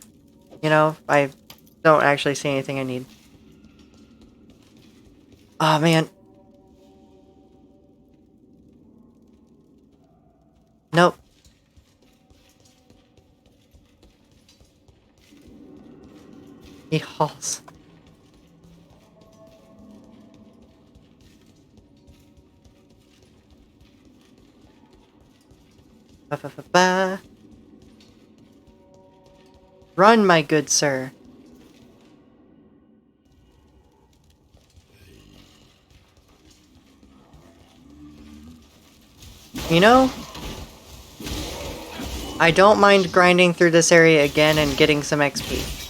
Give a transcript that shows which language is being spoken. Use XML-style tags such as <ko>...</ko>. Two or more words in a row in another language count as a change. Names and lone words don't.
<en>You know, I don't actually see anything I need. Oh man. Nope. He hauls. Ba-ba-ba-ba. Run, my good sir. You know, I don't mind grinding through this area again and getting some XP.</en>